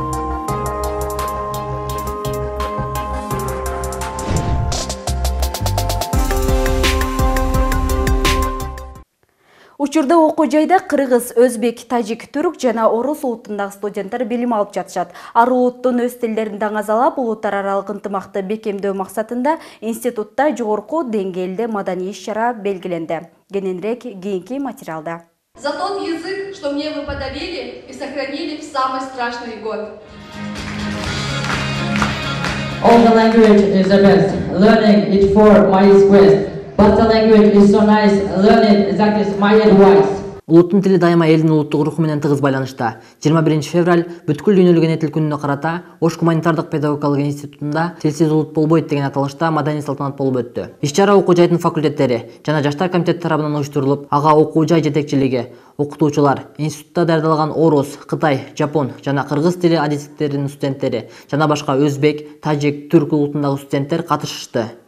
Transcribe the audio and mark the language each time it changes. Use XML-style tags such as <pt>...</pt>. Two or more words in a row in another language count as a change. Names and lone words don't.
<ky>Учурда окуу жайда кыргыз, өзбек, тажик, түрк жана орус улутундагы студенттер билим алып жатышат. Ар улуттун өз тилдерин даңазалап, улуттар аралык ынтымакты бекемдөө максатында институтта жогорку деңгээлде маданий иш-чара белгиленди. Кененирээк кийинки материалда.</ky> <ru>За тот язык, что мне вы подарили и сохранили в самый страшный год.</ru> <en>All the language is the best. Learning it for my quest. but the language is so nice. Learn it. That is my advice.</en> <ky>Улуттун тили дайыма элдин улуттук руху менен тыгыз байланышта. 21 февраль бүткүл дүйнөлүк эне тил күнүнө карата Ош гуманитардык педагогикалык институтунда тилсиз улут болбойт деген аталышта маданий салтанат болуп өттү. Иш-чара окуу жайдын факультеттери жана жаштар комитети тарабынан уюштурулуп, ага окуу жай жетекчилиги, окутуучулар, институтта даярдалган орус, кытай, жапон жана кыргыз тили адистиктеринин студенттери жана башка өзбек, тажик, түрк улутундагы студенттер катышышты.</ky>